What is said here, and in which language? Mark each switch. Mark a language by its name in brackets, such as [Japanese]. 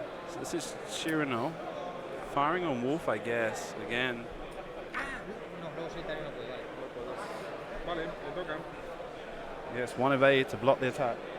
[English] So this is Chirino firing on Wolf, I guess. Again. [Spanish] No, luego solitario no puede, vale. Vale, me toca. [English] Yes, one evade to block the attack.